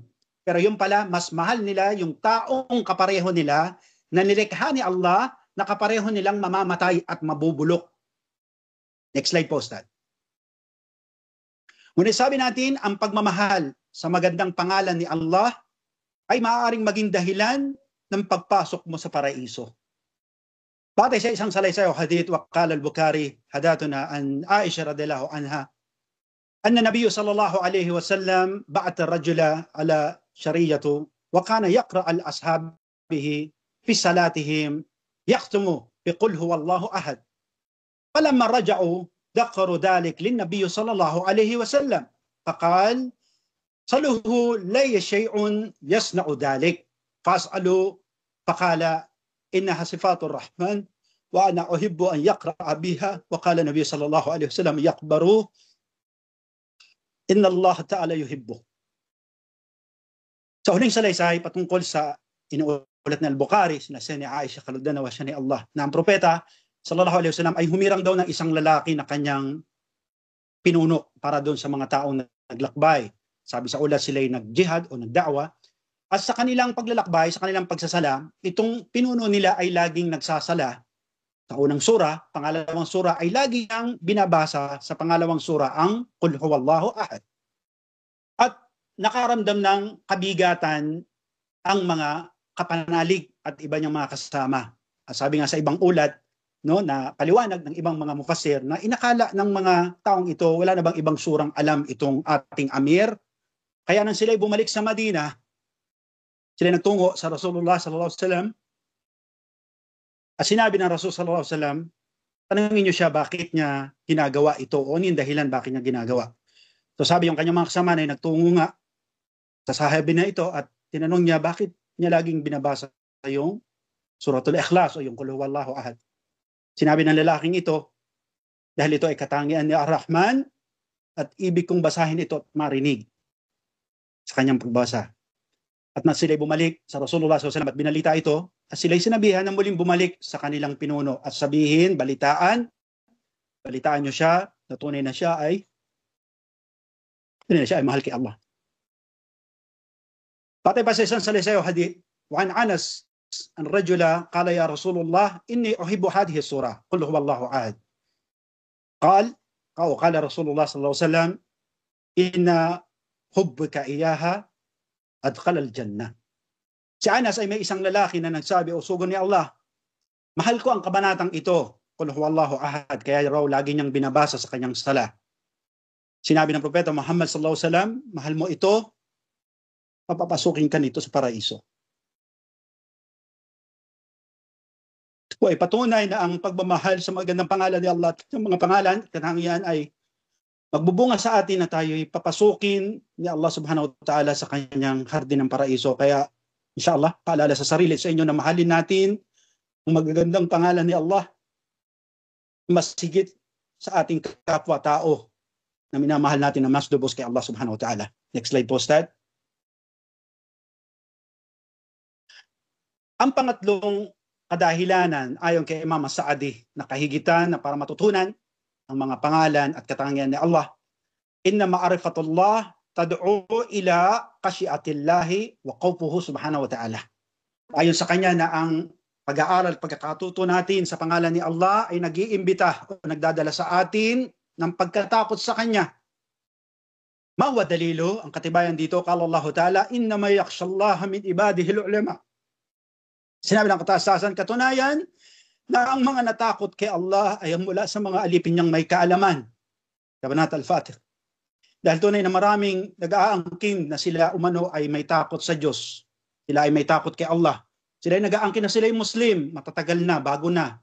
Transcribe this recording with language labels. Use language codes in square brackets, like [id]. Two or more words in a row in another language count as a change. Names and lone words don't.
[tl] Pero yung pala, mas mahal nila yung taong kapareho nila na nilikha ni Allah na kapareho nilang mamamatay at mabubulok. [en] Next slide [tl] po, Ustad. Ngunit sabi natin, ang pagmamahal sa magandang pangalan ni Allah ay maaaring maging dahilan ng pagpasok mo sa paraiso. Batay sa isang salaysay o hadith, [ar] وقال البخاري حدثنا عن عائشة رضي الله عنها أن النبي صلى الله عليه وسلم بعث الرجل على سرية وكان يقرأ لأصحابه في صلاتهم يختم بقل هو الله أحد. فلما رجعوا ذكروا ذلك للنبي صلى الله عليه وسلم فقال صلوه لي شيء يصنع ذلك فاسألوا فقال إنها صفات الرحمن وأنا أحب أن يقرأ بها وقال النبي صلى الله عليه وسلم يقبروا إن الله تعالى يحبه. [tl] Sa huling salaysay patungkol sa inuulat na Al-Bukhari, sinasabi ni Aisha kalugdan wa siya ni Allah na ang propeta [ar] صلى الله عليه وسلم [tl] ay humirang daw ng isang lalaki na kanyang pinuno para doon sa mga taong naglakbay. Sabi sa ulat sila ay nag-jihad o nagda'wa. At sa kanilang paglalakbay, sa kanilang pagsasala, itong pinuno nila ay laging nagsasala. Sa unang sura, pangalawang sura ay laging binabasa sa pangalawang sura ang [ar] قل هو الله أحد. [tl] At nakaramdam ng kabigatan ang mga kapanalig at iba niyang mga kasama. At sabi nga sa ibang ulat, no, na paliwanag ng ibang mga mufassir na inakala ng mga taong ito, wala na bang ibang surang alam itong ating Amir. Kaya nang sila'y bumalik sa Madina, sila nagtungo sa Rasulullah [ar] صلى الله عليه وسلم. [tl] At sinabi ng Rasul [ar] صلى الله عليه وسلم, [tl] tanungin niyo siya bakit niya ginagawa ito o ano yung dahilan bakit niya ginagawa. So sabi yung kanyang mga kasama na nagtungo nga sa sahabi na ito at tinanong niya bakit niya laging binabasa yung Suratul Ikhlas o yung [ar] قل هو الله أحد. [tl] Sinabi ng lalaking ito, dahil ito ay katangian ni Ar-Rahman at ibig kong basahin ito at marinig sa kanyang pagbasa. At na sila'y bumalik sa Rasulullah SAW at binalita ito, at sila'y sinabihan na muling bumalik sa kanilang pinuno at sabihin, balitaan nyo siya, na tunay na siya ay mahal kay Allah. Patay pa sa isang salaysay o hadith, [ar] وعن أنس أن رجلا قال يا رسول الله إني أحب هذه سورة قل هو الله أحد. قال رسول الله صلى الله عليه وسلم إن حبك إياها أدخل الجنة. [tl] Si Anas ay may isang lalaki na nagsabi, o sugo ni Allah, mahal ko ang kabanatang ito, [ar] قل هو الله أحد, [tl] kaya raw lagi niyang binabasa sa kanyang sala. Sinabi ng propeta Muhammad [ar] صلى الله عليه وسلم, [tl] mahal mo ito, papapasukin ka nito sa paraiso. Ito ay patunay na ang pagmamahal sa magandang pangalan ni Allah at yung mga pangalan, katangian ay magbubunga sa atin na tayo papasukin ni Allah [ar] سبحانه وتعالى [tl] sa kanyang hardin ng paraiso. Kaya inshallah, paalala sa sarili sa inyo na mahalin natin ang magagandang pangalan ni Allah mas higit sa ating kapwa-tao na minamahal natin na mas lubos kay Allah [ar] سبحانه وتعالى. [en] Next slide [tl] po, Ustad. Ang pangatlong kadahilanan ayon kay Imam As-Sa'di na kahigitan na para matutunan ang mga pangalan at katangian ni Allah. [ar] إن معرفة الله تدعو إلى خشية الله وخوفه سبحانه وتعالى. [tl] Ayon sa kanya na ang pag-aaral, pagkakatuto natin sa pangalan ni Allah ay nag-iimbita o nagdadala sa atin ng pagkatakot sa Kanya. [ar] وما الدليل, [tl] ang katibayan dito, [ar] قال الله تعالى إنما يخشى الله من عباده العلماء. [tl] Sinabi ng kataas-taasan, katunayan na ang mga natakot kay Allah ay mula sa mga alipin niyang may kaalaman. Kabanata Al-Fatih. Dahil tunay na maraming nag-aangkin na sila umano ay may takot sa Diyos. Sila ay may takot kay Allah. Sila ay nag-aangkin na sila ay Muslim, matatagal na, bago na.